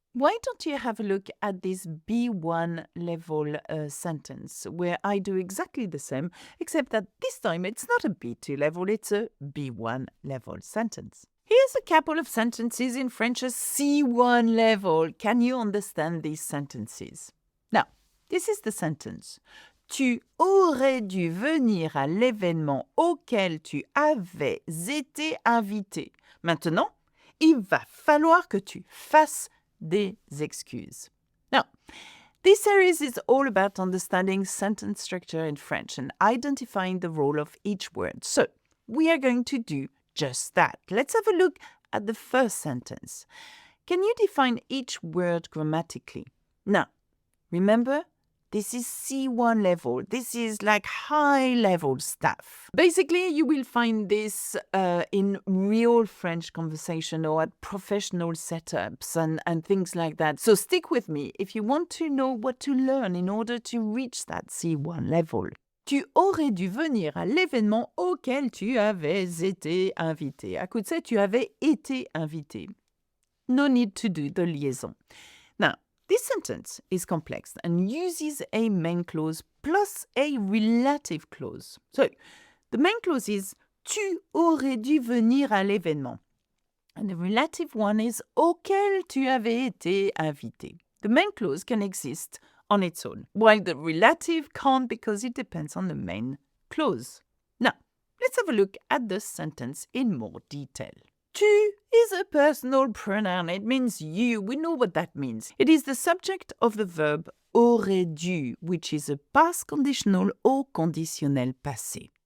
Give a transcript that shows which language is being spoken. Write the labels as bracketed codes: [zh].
[en] Why don't you have a look at this B1 level sentence where I do exactly the same, except that this time it's not a B2 level, it's a B1 level sentence. Here's a couple of sentences in French's C1 level. Can you understand these sentences? Now, this is the sentence. [fr] Tu aurais dû venir à l'événement auquel tu avais été invité. Maintenant, il va falloir que tu fasses des excuses. [en] Now, this series is all about understanding sentence structure in French and identifying the role of each word. So, we are going to do just that. Let's have a look at the first sentence. Can you define each word grammatically? Now, remember, this is C1 level. This is like high-level stuff. Basically, you will find this in real French conversation or at professional setups and things like that. So stick with me if you want to know what to learn in order to reach that C1 level. [fr] Tu aurais dû venir à l'événement auquel tu avais été invité. [en] I could say [fr] tu avais été invité. [en] No need to do the liaison. Now, this sentence is complex and uses a main clause plus a relative clause. So, the main clause is [fr] tu aurais dû venir à l'événement. [en] And the relative one is [fr] auquel tu avais été invité. [en] The main clause can exist on its own, while the relative can't because it depends on the main clause. Now, let's have a look at the sentence in more detail. Tu is a personal pronoun. It means you. We know what that means. It is the subject of the verb aurait dû, which is a past conditional or conditionnel passé.